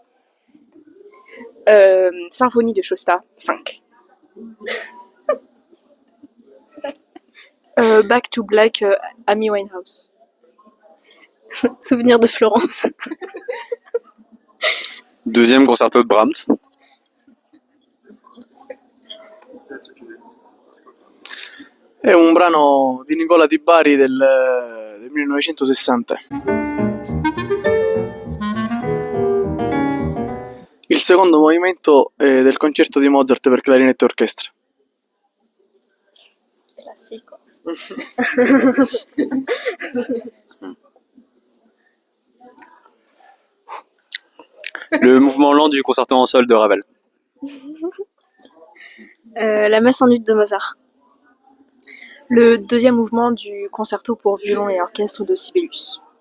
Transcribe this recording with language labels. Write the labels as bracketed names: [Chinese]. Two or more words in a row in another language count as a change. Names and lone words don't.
[French] Symphonie de Shosta, 5. Back to Black, Amy Winehouse. Souvenir de Florence. Deuxième concerto de Brahms. [Italian] È un brano di Nicola Di Bari del 1960. Il secondo movimento è del concerto di Mozart per clarinetto e orchestra. Classico. [French] Le mouvement lent du concerto en sol de Ravel. La messe en ut de Mozart. Le deuxième mouvement du concerto pour violon et orchestre de Sibelius.